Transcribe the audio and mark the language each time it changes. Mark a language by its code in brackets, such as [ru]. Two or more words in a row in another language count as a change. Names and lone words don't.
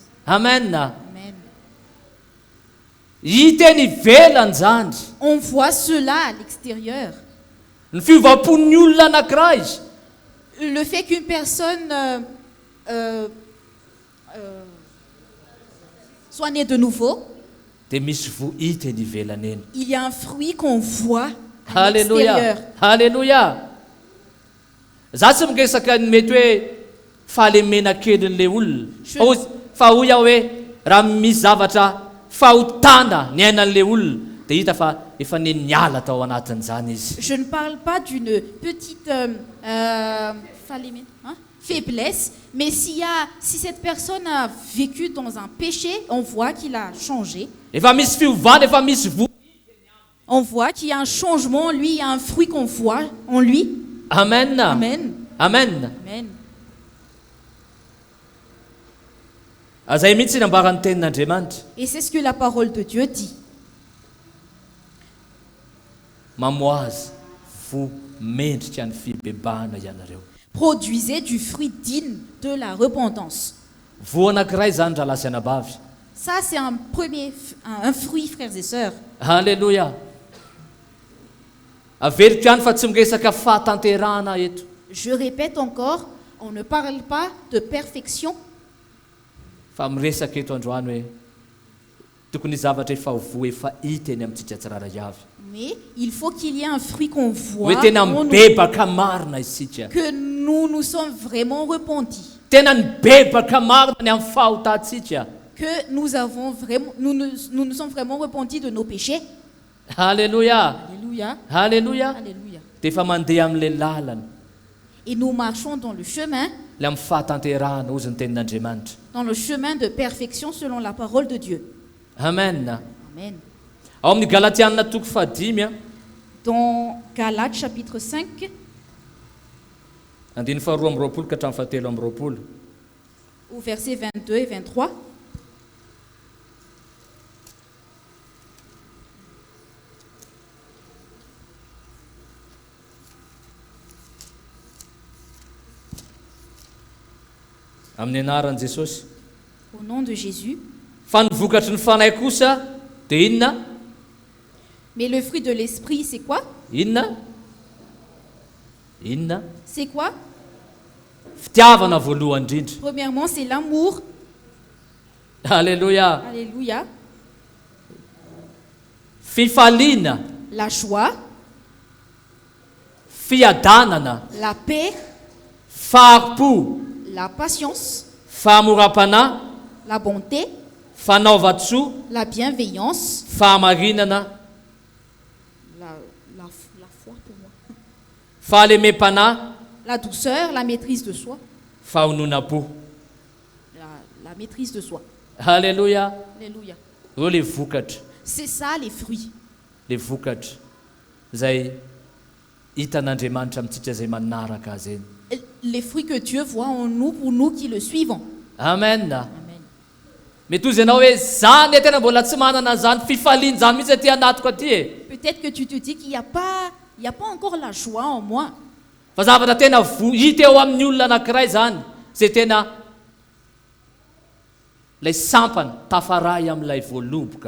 [mg] Amen. Amen. Hita eny ivelany zany. [fr] On voit cela à l'extérieur. [mg] Ny fivapon'ny olona anankiray izy. [fr] Le fait qu'une personne soit née de nouveau, [mg] Dia misy vo hita eny ivelany eny. [fr] il y a un fruit qu'on voit à [mg] Halleluja. [fr] l'extérieur. [mg] Halleluja. Za tsy miresaka ny mety hoe fahalemena kelin'le olona. Fa hoy aho hoe raha misy zavatra fahotana ny ainan'le olona dia hita fa efa niala tao anatin'izany izy. [fr] Je ne parle pas d'une petite faiblesse, mais si cette personne a vécu dans un péché, on voit qu'il a changé. [mg] Efa misy fiovana, efa misy vo. [fr] On voit qu'il y a un changement en lui, il y a un fruit qu'on voit en lui. [mg] Amen. Amen. Amen. Amen. Zay mihitsy nambaran'ny tenin'Andriamanitra. [fr] Et c'est ce que la parole de Dieu dit. [mg] Mamoazy vo mendrika ny fibebahana ianareo. [fr] Produisez du fruit digne de la repentance. [mg] Vo anankiray zany Ralasianabavy. [fr] Ça, c'est un fruit, frères et sœurs. [mg] Halleluja. Averiko ihany fa tsy miresaka fahatanterahana eto. [fr] Je répète encore, on ne parle pas de perfection, [mg] Fa miresaka eto androany hoe tokony zavatra efa vo efa hita eny amintsika tsiraray avy. [fr] mais il faut qu'il y ait un fruit qu'on voit, [mg] Hoe tena [fr] en nous, [mg] mibebaka marina isika. [fr] que nous sommes vraiment repentis, [mg] Tena nibebaka marina ny amin'ny fahotantsika. [fr] que nous nous sommes vraiment repentis de nos péchés. [mg] Halleluja. [fr] Alléluia. [mg] Halleluja. [fr] Alléluia. [mg] Dia efa mandeha amin'ilay lalana. [fr] Et nous marchons dans le chemin, [mg] ilay amin'ny fahatanterahana ozy ny tenin'andriamanitra. [fr] dans le chemin de perfection selon la parole de Dieu. [mg] Amen. [fr] Amen. [mg] Ao amin'ny Galatianina toko fahadimy a [fr] Dans Galates chapitre 5, [mg] andiny faharoa amby roapolo ka hatramin'ny fahatelo amby roapolo. [fr] au verset 22 et 23, [mg] Amin'ny anaran'i Jesosy. [fr] au nom de Jésus. [mg] Fa ny vokatry ny fanahy kosa dia inona? [fr] Mais le fruit de l'esprit, c'est quoi? [mg] Inona? Inona? [fr] C'est quoi? [mg] Fitiavana voalohany indrindra. [fr] Premièrement, c'est l'amour. Alléluia. Alléluia. [mg] Fifaliana, [fr] La joie, [mg] fiadanana, [fr] la paix, [mg] faham-po, [fr] la patience, [mg] fahamoram-panahy, [fr] la bonté, [mg] fanaovan-tsoa, [fr] la bienveillance, [mg] fahamarinana, [fr] la foi pour moi, [mg] fahalemem-panahy, [fr] la douceur, la maîtrise de soi, [mg] fahonona-po. [fr] la maîtrise de soi. Alléluia. Alléluia. [mg] Eo le vokatra, [fr] C'est ça les fruits. [mg] le vokatra izay hitan'Andriamanitra amintsika izay manaraka azy eny. [fr] Les fruits que Dieu voit en nous pour nous qui le suivons. [mg] Amen. [fr] Amen. [mg] Mety ozy ianao hoe zany e tena mbola tsy manana zany fifaliana zany mihitsy aty anatiko aty e. [fr] Peut-être que tu te dis qu'il n'y a pas encore la joie en moi. [mg] Fa zavatra tena hita eo amin'ny olona anankiray zany zay tena lay sampany tafaray amin'ilay voaloboka.